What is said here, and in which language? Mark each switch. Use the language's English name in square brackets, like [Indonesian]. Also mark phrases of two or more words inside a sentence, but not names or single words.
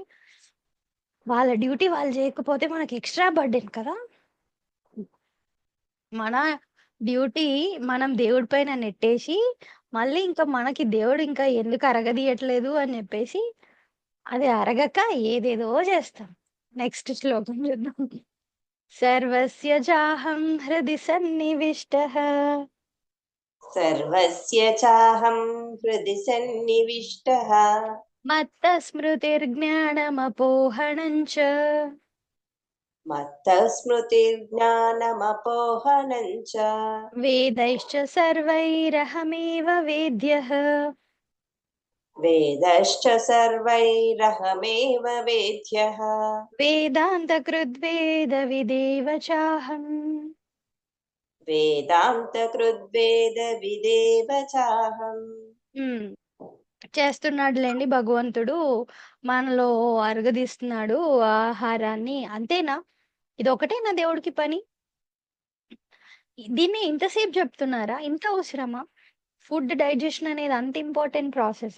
[Telugu] వాళ్ళ డ్యూటీ వాళ్ళు చేయకపోతే మనకి [English] extra burden [Telugu] కదా! మన డ్యూటీ మనం దేవుడి పైన నెట్టేసి, మళ్ళీ ఇంకా మనకి దేవుడు ఇంకా ఎందుకు అరగదీయట్లేదు అని జెప్పేసి, అది అరగక ఏదేదో జేస్తాం. నెక్స్ట్ శ్లోకం చూద్దాం. [Sanskrit] సర్వస్య చాహం హృది సన్నివిష్టః सर्वस्य चाहं हृदि सन्निविष्टः మత్తస్మృతిర్జ్ఞానమపోహనం చ मत्तः स्मृतिर्ज्ञानमपोहनं च వేదైశ్చ సర్వైరహమేవ వేద్యః वेदश्च सर्वैरहमेव वेद्यः వేదాంతకృద్వేద విదేవ చాహం. वेदान्तकृद्वेदविदेव चाहम् [Telugu] హ్మ్. చేస్తున్నాడులెండి భగవంతుడు. మనలో అరగదీస్తున్నాడు ఆహారాన్ని. అంతేనా? ఇదొకటేనా దేవుడికి పని? దీన్ని ఇంతసేపు చెప్తున్నారా? ఇంత అవసరమా? [English] food digestion [Telugu] అనేది అంత [English] important process?